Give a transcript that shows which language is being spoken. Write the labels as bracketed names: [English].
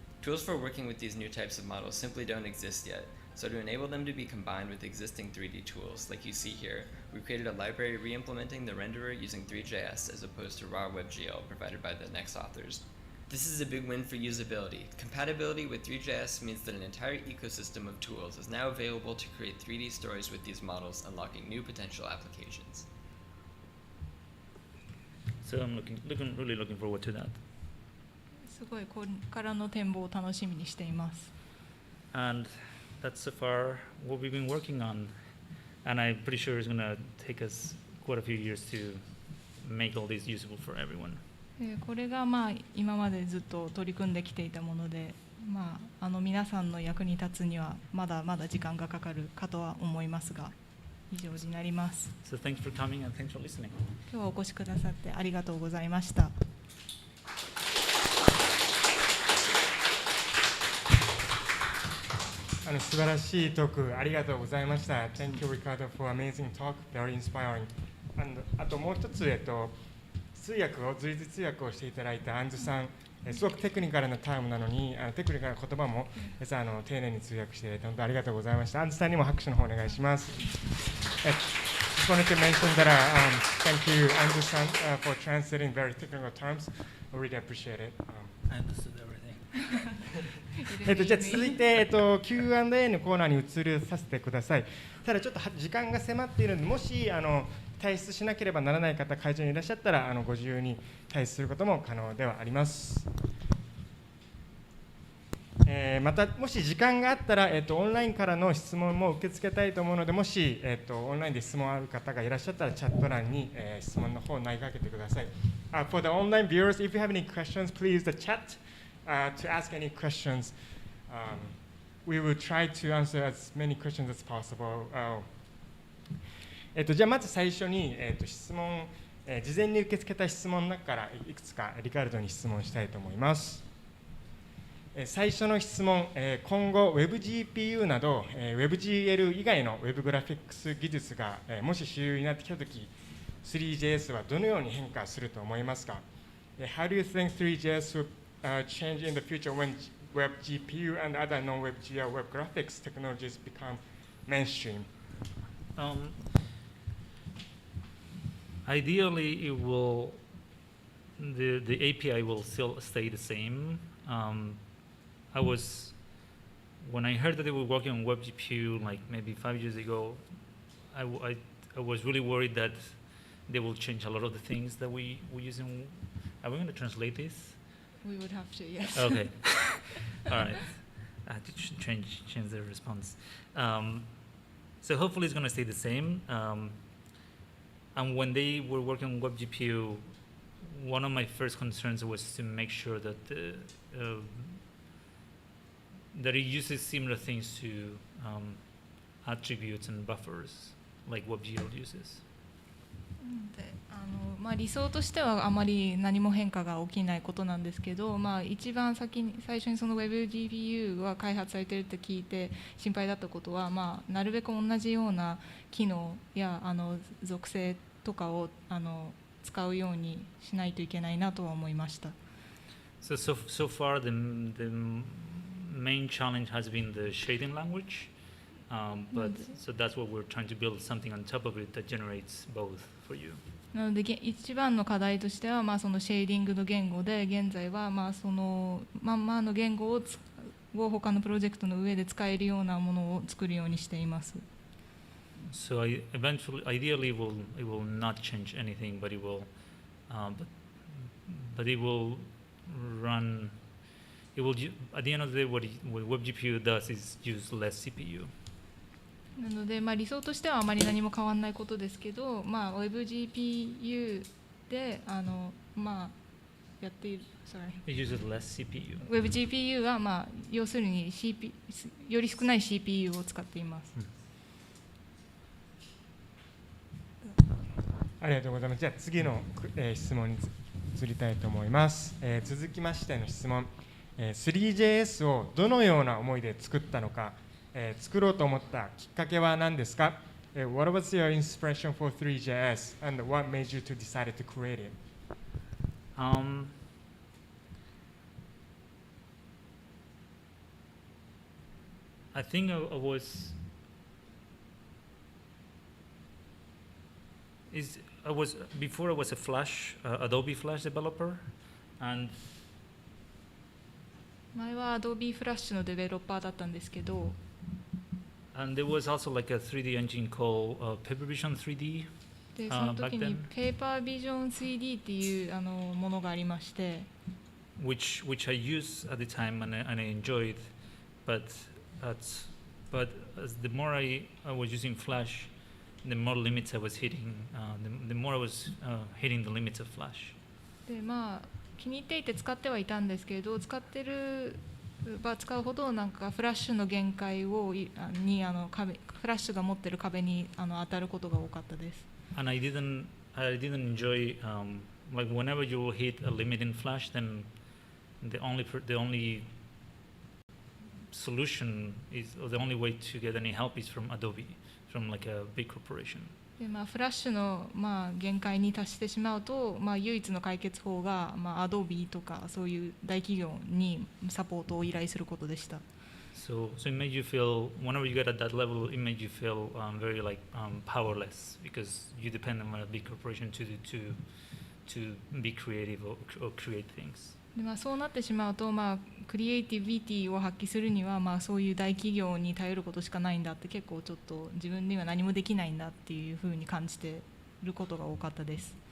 [English] Tools for working with these new types of models simply don't exist yet, so to enable them to be combined with existing 3D tools, like you see here, we've created a library re-implementing the renderer using Three.js as opposed to raw WebGL provided by the NEX authors. This is a big win for usability. Compatibility with Three.js means that an entire ecosystem of tools is now available to create 3D stories with these models, unlocking new potential applications. So I'm really looking forward to that. [Japanese] すごいこれからの展望を楽しみにしています。 [English] And that's so far what we've been working on. And I'm pretty sure it's going to take us quite a few years to make all this usable for everyone. [Japanese] これが今までずっと取り組んできていたもので、皆さんの役に立つにはまだまだ時間がかかるかとは思いますが、以上になります。 [English] So thanks for coming and thanks for listening. [Japanese] 今日はお越しくださってありがとうございました。素晴らしいトークありがとうございました。 [English] Thank you, Ricardo, for amazing talk, very inspiring. [Japanese] あともう一つ、随時通訳をしていただいたアンズさん、すごくテクニカルなタームなのに、テクニカルな言葉も丁寧に通訳していただいて本当にありがとうございました。アンズさんにも拍手の方お願いします。 [English] Just wanted to mention that thank you, Anzu-san, for translating very technical terms. I really appreciate it. I understood everything. [Japanese] じゃあ続いて、Q&A のコーナーに移るさせてください。ただちょっと時間が迫っているので、もし退出しなければならない方、会場にいらっしゃったらご自由に退出することも可能ではあります。またもし時間があったら、オンラインからの質問も受け付けたいと思うので、もし、オンラインで質問ある方がいらっしゃったらチャット欄に、質問の方を投げかけてください。 [English] For the online viewers, if you have any questions, please the chat to ask any questions. We will try to answer as many questions as possible. [Japanese] じゃあまず最初に、質問、事前に受け付けた質問の中からいくつかリカルドに質問したいと思います。最初の質問、今後 WebGPU など、WebGL 以外の Web グラフィックス技術が、もし主流になってきたとき、Three.js はどのように変化すると思いますか？ [English] How do you think Three.js will change in the future when WebGPU and other non-WebGL web graphics technologies become mainstream? ideally, the API will still stay the same. When I heard that they were working on WebGPU like maybe 5 years ago, I was really worried that they will change a lot of the things that we use in. Are we going to translate this? We would have to, yes. Okay. All right. I had to change the response. So hopefully it's going to stay the same. And when they were working on WebGPU, one of my first concerns was to make sure that that it uses similar things to attributes and buffers like WebGL uses. [Japanese] で理想としてはあまり何も変化が起きないことなんですけど、一番最初にその WebGPU が開発されているって聞いて心配だったことは、なるべく同じような機能や属性とかを使うようにしないといけないなとは思いました。 [English] So far the main challenge has been the shading language, but so that's what we're trying to build something on top of it that generates both for you. [Japanese] なので一番の課題としては、そのシェーディングの言語で現在はそのまんまの言語を他のプロジェクトの上で使えるようなものを作るようにしています。 [English] So ideally, it will not change anything, but it will run. It will at the end of the day, what WebGPU does is use less CPU. [Japanese] なので、理想としてはあまり何も変わらないことですけど、WebGPU でやっている。 [English] It uses less CPU. [Japanese] WebGPU は要するに、より少ない CPU を使っています。ありがとうございます。じゃあ次の、質問に移りたいと思います。続きましての質問、3.js をどのような思いで作ったのか、作ろうと思ったきっかけは何ですか？ [English] What was your inspiration for 3.js and what made you to decide to create it? I think I was before I was a Adobe Flash developer, and [Japanese] 前は Adobe Flash のデベロッパーだったんですけど、 [English] and there was also like a 3D engine called Paper Vision 3D. [Japanese] でその時に Paper Vision 3D っていうものがありまして、 [English] which I used at the time and I enjoyed, but as the more I was using Flash, the more limits I was hitting. The more I was hitting the limits of Flash. [Japanese] で気に入っていて使ってはいたんですけれど、使うほどなんかフラッシュの限界フラッシュが持っている壁に当たることが多かったです。 [English] And I didn't enjoy like whenever you hit a limit in Flash, then the only solution is, or the only way to get any help is from Adobe, from like a big corporation. [Japanese] でフラッシュの限界に達してしまうと、唯一の解決法がAdobe とかそういう大企業にサポートを依頼することでした。 [English] So it made you feel, whenever you get at that level, it made you feel very like powerless because you depend on a big corporation to be creative or create things. [Japanese] でそうなってしまうと、クリエイティビティを発揮するには、そういう大企業に頼ることしかないんだって、結構ちょっと自分には何もできないんだっていうふうに感じていることが多かったです。